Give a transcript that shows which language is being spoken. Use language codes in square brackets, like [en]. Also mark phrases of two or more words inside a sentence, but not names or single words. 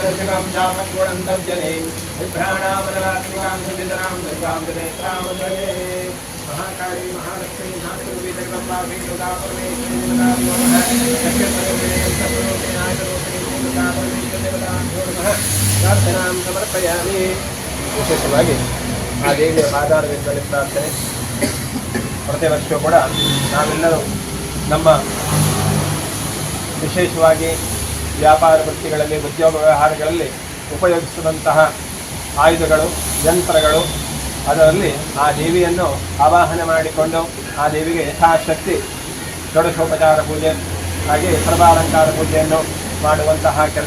[sa] शिवं जामन्गुणं तज्जने विभ्राणामनरात्मिकां सुवितरां दुर्गां जनेत्रां जने महाकाली महालक्ष्मी धातुरूपी जगदम्बा दुर्गा परमेश्वरी देवता नमः शक्तिस्वरूपिणे सर्वरूपिणे आयुरूपिणे दुर्गा परमेश्वरी देवता नमः प्रार्थनां समर्पयामि [kn] ವಿಶೇಷವಾಗಿ ಆ ದೇವಿಯ ಪಾದಾರವಿಂದಲೇ ಪ್ರಾರ್ಥನೆ. ಪ್ರತಿ ವರ್ಷವೂ ಕೂಡ ನಾವೆಲ್ಲರೂ ನಮ್ಮ ವಿಶೇಷವಾಗಿ ವ್ಯಾಪಾರ ವೃತ್ತಿಗಳಲ್ಲಿ ಉದ್ಯೋಗ ವ್ಯವಹಾರಗಳಲ್ಲಿ ಉಪಯೋಗಿಸುವಂತಹ ಆಯುಧಗಳು ಯಂತ್ರಗಳು ಅದರಲ್ಲಿ ಆ ದೇವಿಯನ್ನು ಆವಾಹನೆ ಮಾಡಿಕೊಂಡು ಆ ದೇವಿಗೆ ಯಥಾಶಕ್ತಿ ಷೋಡಶೋಪಚಾರ ಪೂಜೆ ಹಾಗೆ ಸರ್ವಾಲಂಕಾರ ಪೂಜೆಯನ್ನು ಮಾಡುವಂತಹ ಕೆಲಸ.